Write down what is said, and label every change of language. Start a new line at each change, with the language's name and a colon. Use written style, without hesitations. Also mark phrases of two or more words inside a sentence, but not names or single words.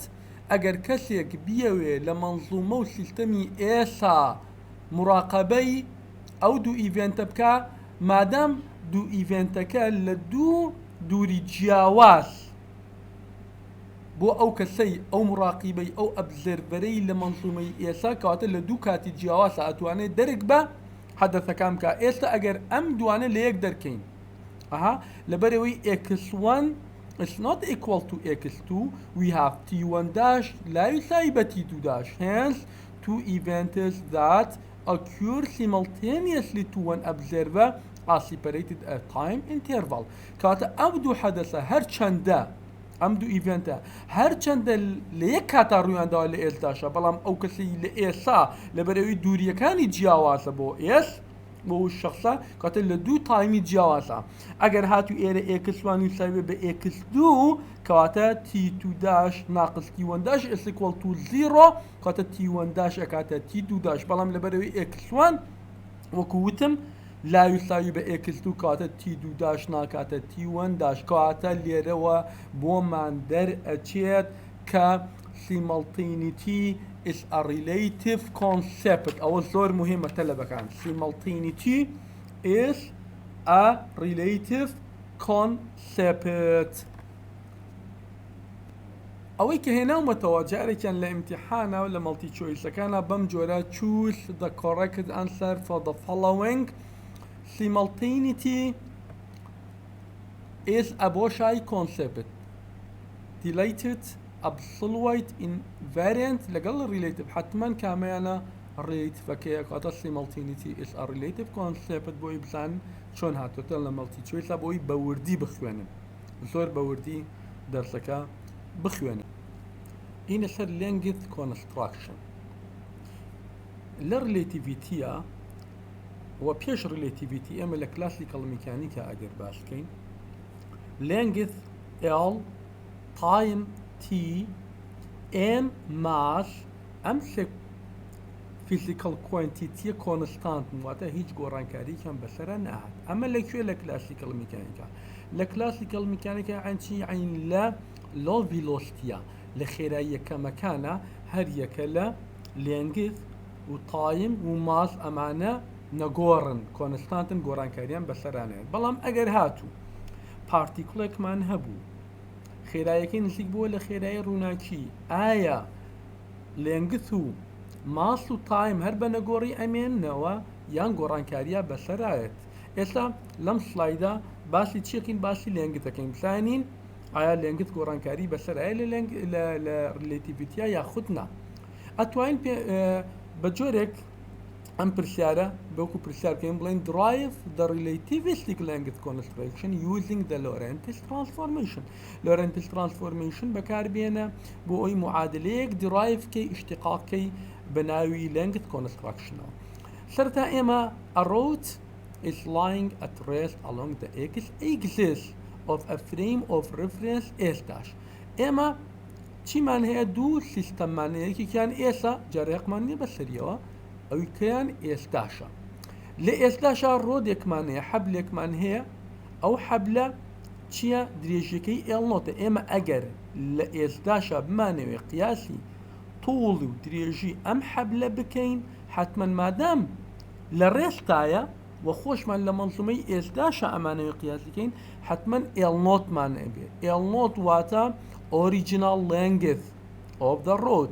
Central Kurdish: ئەگەر کەسێک بیەوێ لە مەنزومە و سیستەمی ئێسا مراقەبەی ئەو دوو ئیڤنتە بکە، مادام دوو ئیڤنتەکە لە دوو دووری جیاواز بۆ ئەو کەسەی ئەو مراقیبەی ئەو ئەبزەرڤەرەی لە مەنزومەی ئێسا کەواتە لە دوو کاتی جیاوازە ئەتوانێت دەرک بە حەدەثەکان بکە. ئێستا ئەگەر ئەم دوانە لە یەک دەرکەین لەبەرەوەی
English: X1 is not equal to X2, we have T1'
Arabic: لا يساوي
Central Kurdish: بە T2'.
English: Hence, two events that occur simultaneously to one observer are separated at time interval.
Central Kurdish: کاتە ئەم دوو حەدەثە هەرچەندە ئەم دوو ئیڤنتە هەرچەندە لە یەک کاتا ڕوویانداوە لە ئێسداشە، بەڵام ئەو کەسی لە ئێسا لەبەرەوەی دووریەکانی جیاوازە بۆ بۆ شخصە کاتە لە دوو تایمی جیاوازە. ئەگەر هاتو ئێرە X1 یساوي بە X2 کەواتە T2' ناقص T1'
English: is equal to 0
Central Kurdish: کاتە T1' ئەکاتە T2'، بەڵام لەبەرەوەی X1 وەکو وتم
Arabic: لا يساوي
Central Kurdish: بە X2 کاتە T2' ناکاتە T1'، کاتە لێرەوە بۆمان دەرئەچێت کە
English: simultaneity is a relative concept.
Central Kurdish: ئەوە زۆر مهمە تەلەبەکان.
English: Simultaneity is a relative concept.
Central Kurdish: ئەوەی کە هێناومەتەوە جارێکیان لە ئیمتیحانە و لە مەڵتی چۆیسەکانە بەم جۆرە
English: choose the correct answer for the following. Simultaneity is a بۆشایی concept. Dilated absolute invariant
Central Kurdish: لەگەڵ relative حتما کامەیانە relative کاتە
English: simultaneity is a relative concept
Central Kurdish: بۆی بزان چۆن هاتوتە لە مەڵتی چۆیسە بۆی بەوردی بخوێنن، زۆر بەوردی دەرسەکە بخوێنن. اینە سەر
English: length construction
Central Kurdish: لە relativity و پێش relativity ئێمە لە
English: classical mechanics
Central Kurdish: ئەگەر باسکەین
English: length L time T M mass
Central Kurdish: ئەم
English: physical quantity constant
Central Kurdish: واتە هیچ گۆڕانکاریکەم بەسەرە نەهات. ئەمە لەکوێ لە
English: classical mechanics
Central Kurdish: لە
English: classical mechanics
Central Kurdish: عین لە low velocity لە خێرایی یەکەمەکانە هەر یەکە لە length و time و mass ئەمانە نەگۆڕن کۆنستانتن گۆڕانکاریان بەسەرانێت. بەڵام ئەگەر هاتوو پارتیکڵێکمان هەبوو خێراییەکەی نزیک بووە لە خێرایی ڕووناکی، ئایا length و mass و time هەر بە نەگۆڕی ئەمێننەوە یان گۆڕانکاریە بەسەرایەت؟ ئێستا لەم سلایدا باسی چیەکەین؟ باسی lengthەکەین بزانین ئایا length گۆڕانکاری بەسەرایە لە relativity یاخود نا. ئەتوانین بە جۆرێک ام برسيارة بوكو برسيار كاين بلين
English: derive the relativistic length construction using the Lorentz transformation. Lorentz transformation
Central Kurdish: بكار بينا بو اي معادليك derive كي اشتقاق كي بناوي length construction. سرتا اما
English: a road is lying at rest along the x-axis of a frame of reference S dash.
Central Kurdish: اما چی من هەیە دوو سیستەممانەیەکی کیان ئێسا جارێقمان نیە بەسەریەوە ئەوی کەیان ئێستاشە لە ئێستاشا ڕۆدێکمان هەیە حەبلێکمان هەیە ئەو حەبلە چییە درێژەکەی ئێڵنۆتە ئێمە ئەگەر لە ئێستاشا بمانەوێ قیاسی تووڵی و درێژی ئەم حەبلە بکەین حتمما مادام لە ڕێستایە و خۆشمان لە مەنزومەی ئێستاشا ئەمانەوێ قیاسیکەین حتمما ئێڵنۆتمان ئەبێ ئێڵنۆت واتە
English: original length of the road.